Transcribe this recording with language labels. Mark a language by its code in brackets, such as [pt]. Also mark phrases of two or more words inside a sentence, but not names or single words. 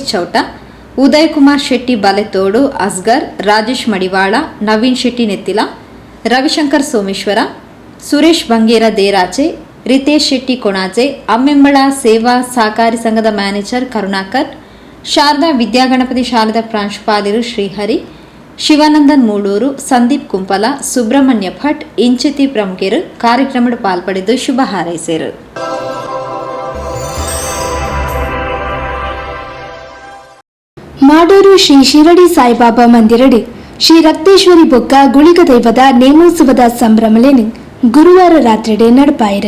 [tcy] ಚೌಟ, ಉದಯ್ ಕುಮಾರ್ ಶೆಟ್ಟಿ ಬಲೆತೋಡು, ಅಸ್ಗರ್, ರಾಜೇಶ್ ಮಡಿವಾಳ, ನವೀನ್ ಶೆಟ್ಟಿ ನೆತ್ತಿಲ, ರವಿಶಂಕರ್ ಸೋಮೇಶ್ವರ, ಸುರೇಶ್ ಬಂಗೇರ ದೇರಾಚೆ, ರಿತೇಶ್ ಶೆಟ್ಟಿ ಕೊಣಾಜೆ, ಅಮ್ಮೆಂಬಳ ಸೇವಾ ಸಹಕಾರಿ ಸಂಘದ ಮ್ಯಾನೇಜರ್ ಕರುಣಾಕರ್, ಶಾರದಾ ವಿದ್ಯಾಗಣಪತಿ ಶಾಲೆದ ಪ್ರಾಂಶುಪಾಲರು ಶ್ರೀಹರಿ, ಶಿವಾನಂದನ್ ಮೂಳೂರು, ಸಂದೀಪ್ ಕುಂಪಲ, ಸುಬ್ರಹ್ಮಣ್ಯ ಭಟ್ ಇಂಚಿತಿ ಪ್ರಮುಖರು ಕಾರ್ಯಕ್ರಮದ ಪಾಲ್ಪಡೆದು ಶುಭ ಹಾರೈಸಿದರು. ಮಾಡೂರು ಶ್ರೀ ಶಿರಡಿ ಸಾಯಿಬಾಬಾ ಮಂದಿರಡು ಶ್ರೀ ರಕ್ತೇಶ್ವರಿ ಬೊಕ್ಕ ಗುಳಿಗ ದೈವದ ನೇಮೋತ್ಸವದ ಸಂಭ್ರಮಲೇನು ಗುರುವಾರ ರಾತ್ರಿಡೆ ನಡಪಾಯಿರು.